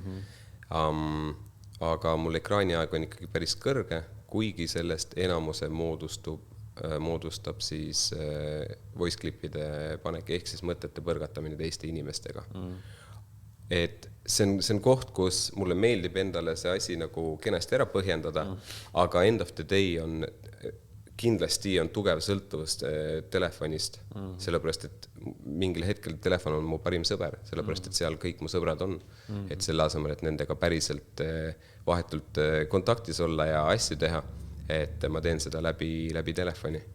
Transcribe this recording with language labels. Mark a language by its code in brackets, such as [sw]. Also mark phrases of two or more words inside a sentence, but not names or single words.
[et] Aga mul ekraaniaeg on ikkagi päris kõrge, kuigi sellest enamuse moodustab siis [en] voice clipide [et] panek ehk siis mõtete põrgatamine teiste inimestega. Et see on koht, kus mulle meeldib endale see asi nagu kenasti ära põhjendada, aga [en] end of the day [et] on kindlasti on tugev sõltuvus telefonist, sellepärast, et mingil hetkel telefon on mu parim sõber, sellepärast, et seal kõik mu sõbrad on, et selle asemel, et nendega päriselt vahetult kontaktis olla ja asju teha, et ma teen seda läbi telefoni